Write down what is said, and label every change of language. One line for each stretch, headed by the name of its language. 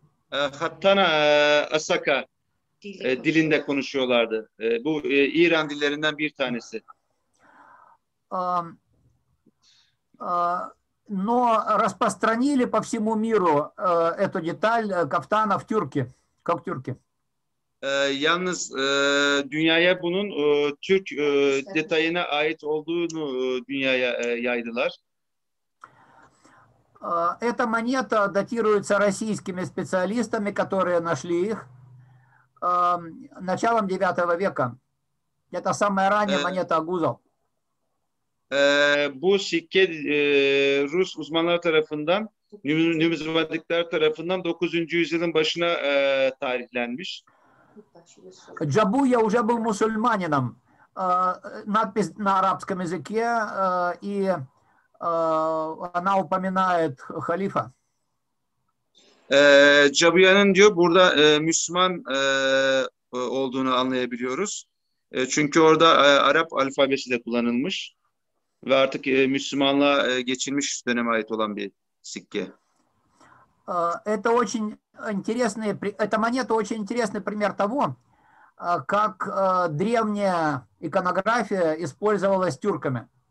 Turkish: Hattana Asaka dilinde konuşuyorlardı. Bu İran dillerinden bir tanesi.
Russian: Но распространили по всему миру эту деталь кафтанов тюрки, как тюрки.
Turkish: Yalnız dünyaya bunun Türk detayına ait olduğunu dünyaya yaydılar.
Russian: Эта монета датируется российскими специалистами, которые нашли их началом 9 века. Это самая ранняя монета Агузов.
Turkish: Bu sikke Rus uzmanlar tarafından, numizmatikler tarafından 9. yüzyılın başına tarihlenmiş.
Russian: Джабуя уже был мусульманином. Надпись на арабском языке, и она упоминает халифа.
Turkish: Cabuya'nın diyor burada Müslüman olduğunu anlayabiliyoruz. Çünkü orada Arap alfabesi de kullanılmış ve artık Müslümanlığa geçilmiş döneme ait olan bir sikke.
Russian: Это очень интересный, эта монета очень интересный пример того, как древняя иконография использовалась тюрками.